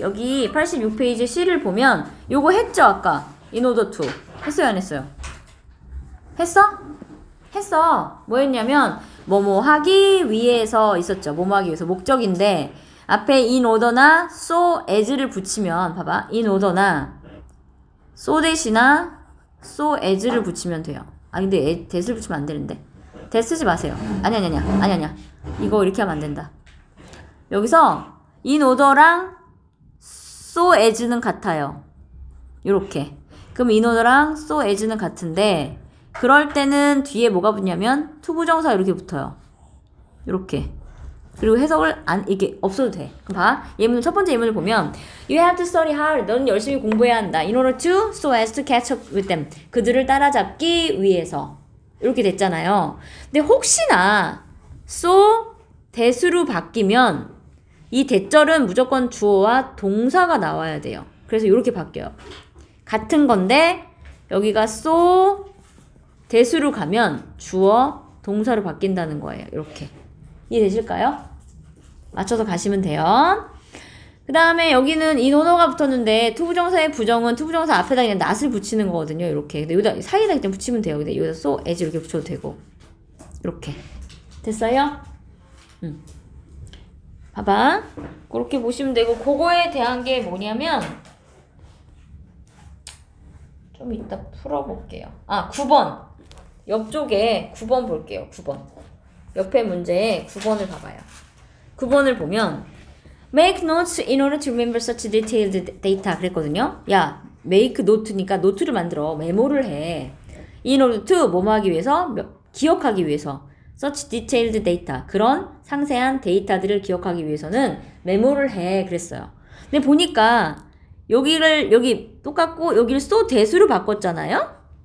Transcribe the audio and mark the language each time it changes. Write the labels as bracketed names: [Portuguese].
[Korean] 여기 86페이지 C를 보면 요거 했죠, 아까. in order to. 했어요, 안 했어요? 했어? 했어. 뭐 했냐면 뭐뭐 하기 위해서 있었죠. 뭐뭐 하기 위해서 목적인데 앞에 in order나 so as를 붙이면 봐봐. in order나 so that이나 so as를 붙이면 돼요. 아 근데 that을 붙이면 안 되는데. that 쓰지 마세요. 아니야. 이거 이렇게 하면 안 된다. 여기서 in order랑 so as는 같아요. 요렇게. 그럼 in order랑 so as는 같은데 그럴 때는 뒤에 뭐가 붙냐면 투부정사 이렇게 붙어요. 이렇게. 그리고 해석을 이게 없어도 돼. 그럼 봐. 예문 첫 번째 예문을 보면 [English] You have to study hard. [Korean] 너는 열심히 공부해야 한다. [English] In order to, so as to catch up with them. [Korean] 그들을 따라잡기 위해서. 이렇게 됐잖아요. 근데 혹시나 so, that으로 바뀌면 이 that절은 무조건 주어와 동사가 나와야 돼요. 그래서 이렇게 바뀌어요. 같은 건데 여기가 so, that으로 가면 주어, 동사로 바뀐다는 거예요. 이렇게. 이해되실까요? 맞춰서 가시면 돼요. 그 다음에 여기는 이 논어가 붙었는데 투부정사의 부정은 투부정사 앞에다 그냥 not을 붙이는 거거든요. 이렇게. 근데 여기다 사이에다 그냥 붙이면 돼요. 근데 여기다 so, as 이렇게 붙여도 되고. 이렇게. 됐어요? 봐봐. 그렇게 보시면 되고 그거에 대한 게 뭐냐면 좀 이따 풀어볼게요. 9번. 옆쪽에 9번 볼게요. 9번. 옆에 문제에 9번을 봐봐요. 9번을 보면 [English] Make notes in order to remember such detailed data [Korean] 그랬거든요. 야, make note니까 노트를 만들어. 메모를 해. [English] In order to [Korean] 뭐뭐 하기 위해서? 기억하기 위해서. [English] Such detailed data [Korean] 그런 상세한 데이터들을 기억하기 위해서는 메모를 해. 그랬어요. 근데 보니까 여기 똑같고 여기를 so that으로 바꿨잖아요.